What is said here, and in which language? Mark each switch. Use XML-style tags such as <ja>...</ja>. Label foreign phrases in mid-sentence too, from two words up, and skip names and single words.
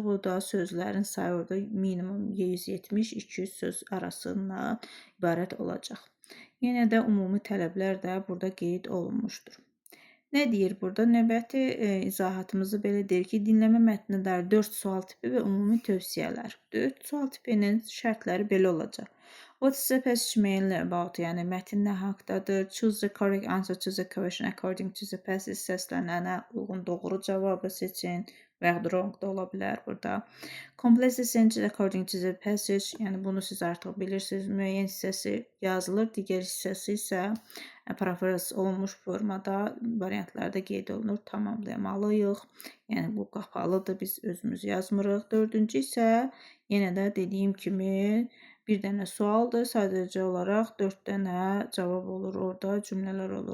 <az>O da sözlərin sayı orada minimum 170-200 söz arasından ibarət olacaq. Yenə də ümumi tələblər də burada qeyd olunmuşdur. Nə deyir burada? Növbəti izahatımızı belə deyir ki, dinləmə mətninə dair 4 sual tipi və ümumi tövsiyələr. 4 sual tipinin şərtləri belə olacaq.</az> <en>What is the passage mainly about?</en> <az>Yəni, mətn nə haqdadır?</az> <en>Choose the correct answer to the question according to the passage.</en> <az>Səslənənə uyğun doğru cavabı seçin və yaxud wrong da ola bilər burada.</az> <en>Complete the sentence according to the passage.</en> <az>Yəni, bunu siz artıq bilirsiniz. Müəyyən hissəsi yazılır, digər hissəsi isə parafraz olunmuş formada variantlarda qeyd olunur, tamamlamalıyıq. Yəni, bu qapalıdır, biz özümüz yazmırıq. Dördüncü isə yenə də dediyim kimi bir dənə sualdır, sadəcə olaraq 4 dənə cavab olur orada, cümlələr olur.</az>